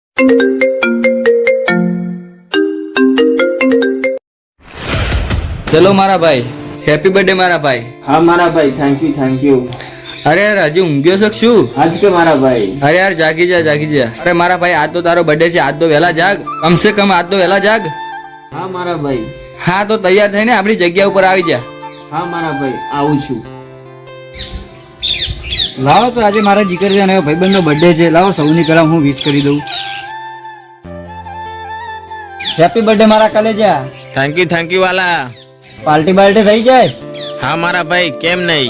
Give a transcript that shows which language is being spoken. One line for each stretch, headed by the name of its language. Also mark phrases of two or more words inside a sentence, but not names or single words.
Gujarati: ચલો મારા ભાઈ,
English: happy birthday
Gujarati: મારા ભાઈ। હા મારા ભાઈ,
English: thank you.
Gujarati: અરે યાર હજુ ઊંઘ્યો છે શું? આજ કે મારા ભાઈ। અરે યાર જાગી જા। અરે મારા ભાઈ આજ તો તારો બર્થડે છે, આજ તો વહેલા જાગ,
Hindi: कम से कम
Gujarati: આજ તો વહેલા જાગ। હા મારા ભાઈ। હા તો તૈયાર થઈને આપણી જગ્યા ઉપર આવી જા। હા મારા ભાઈ, આવું છું। લાવો તો આજે મારા જીગરજાન અને ભાઈબંધનો બર્થડે છે, લાવો સૌની પહેલા હું વિશ કરી દઉં।
English: happy birthday
Gujarati: મારા કલેજા।
English: thank you
Gujarati: વાલા। પાર્ટી બાલ્ટી થઈ જાય? હા મારા ભાઈ, કેમ નહીં।